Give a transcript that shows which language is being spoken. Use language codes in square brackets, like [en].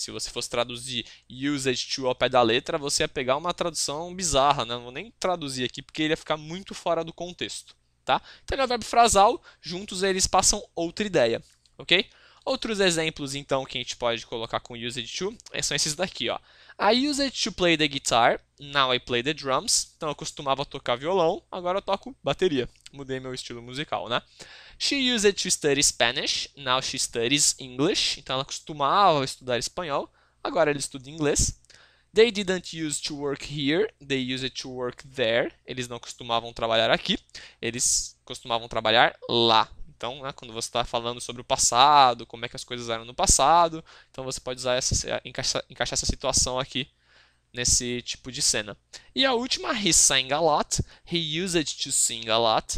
[pt] Se você fosse traduzir used to ao pé da letra, você ia pegar uma tradução bizarra, né? Não vou nem traduzir aqui porque ele ia ficar muito fora do contexto, tá? Então ele é um verbo frasal, juntos eles passam outra ideia, ok? Outros exemplos, então, que a gente pode colocar com used to são esses daqui, ó. [en] I used to play the guitar, now I play the drums. [pt] Então eu costumava tocar violão, agora eu toco bateria. Mudei meu estilo musical, né? [en] She used to study Spanish, now she studies English. [pt] Então ela costumava estudar espanhol, agora ela estuda inglês. [en] They didn't use to work here, they used to work there. [pt] Eles não costumavam trabalhar aqui, eles costumavam trabalhar lá. Então, né, quando você está falando sobre o passado, como é que as coisas eram no passado, então você pode usar encaixar essa situação aqui nesse tipo de cena. E a última, [en] he sang a lot, he used to sing a lot.